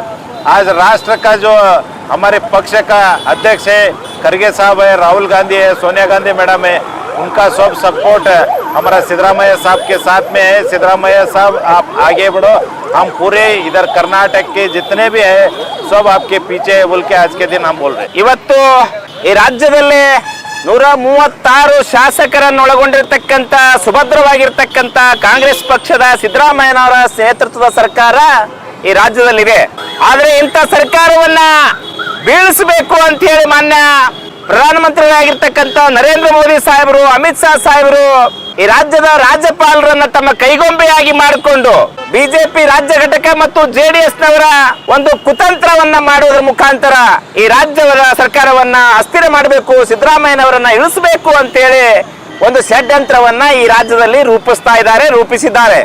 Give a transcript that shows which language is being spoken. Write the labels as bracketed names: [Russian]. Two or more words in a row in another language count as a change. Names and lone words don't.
[Hindi] आज राष्ट्र का जो हमारे पक्ष का अध्यक्ष है, खड़गे साहब है, राहुल गांधी है, सोनिया गांधी मैडम है, उनका सब सपोर्ट हमारा सिद्धरामैया साहब के साथ में है। सिद्धरामैया साहब आप आगे बढ़ो, हम पूरे इधर कर्नाटक के जितने भी है सब आपके पीछे है बोल के आज के दिन हम बोल रहे हैं। [Kannada] ಇವತ್ತು ಈ ರಾಜ್ಯದಲ್ಲಿ 136 ಶಾಸಕರನ್ನೊಳಗೊಂಡಿರ್ತಕ್ಕಂಥ ಸುಭದ್ರವಾಗಿರ್ತಕ್ಕಂಥ ಕಾಂಗ್ರೆಸ್ ಪಕ್ಷದ ಸಿದ್ದರಾಮಯ್ಯನವರ ನೇತೃತ್ವದ ಸರ್ಕಾರ ಈ ರಾಜ್ಯದಲ್ಲಿದೆ. ಆದರೆ ಇಂಥ ಸರ್ಕಾರವನ್ನ ಬೀಳಿಸಬೇಕು ಅಂತ ಹೇಳಿ ಮಾನ್ಯ ಪ್ರಧಾನಮಂತ್ರಿಗಳಾಗಿರ್ತಕ್ಕಂಥ ನರೇಂದ್ರ ಮೋದಿ ಸಾಹೇಬರು, ಅಮಿತ್ ಶಾ ಸಾಹೇಬರು ಈ ರಾಜ್ಯದ ರಾಜ್ಯಪಾಲರನ್ನ ತಮ್ಮ ಕೈಗೊಂಬೆಯಾಗಿ ಮಾಡಿಕೊಂಡು ಬಿಜೆಪಿ ರಾಜ್ಯ ಘಟಕ ಮತ್ತು JDS ನವರ ಒಂದು ಕುತಂತ್ರವನ್ನ ಮಾಡುವುದರ ಮುಖಾಂತರ ಈ ರಾಜ್ಯದ ಸರ್ಕಾರವನ್ನ ಅಸ್ಥಿರ ಮಾಡಬೇಕು, ಸಿದ್ದರಾಮಯ್ಯನವರನ್ನ ಇಳಿಸಬೇಕು ಅಂತೇಳಿ ಒಂದು ಷಡ್ಯಂತ್ರವನ್ನ ಈ ರಾಜ್ಯದಲ್ಲಿ ರೂಪಿಸಿದ್ದಾರೆ.